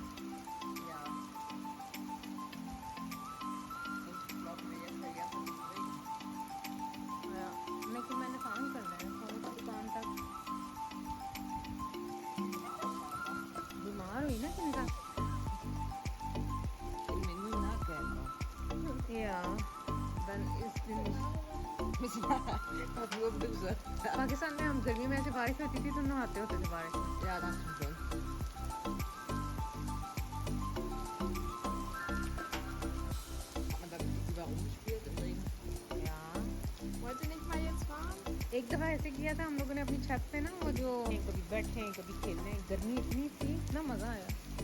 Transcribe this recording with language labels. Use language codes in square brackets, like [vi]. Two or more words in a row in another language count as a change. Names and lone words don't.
[hi] लेकिन मैंने काम करना है सोनू की दुकान तक। बीमार हुई ना किंदा? [de] Ja, dann ist nämlich [hi] पाकिस्तान में हम गर्मी में ऐसे बारिश होती थी तो नहाते होते थे बारिश में। या एक दफा ऐसे किया था हम लोगों ने अपनी छत पे ना, वो जो कभी बैठे कभी खेलने, गर्मी इतनी थी, इतना मजा आया।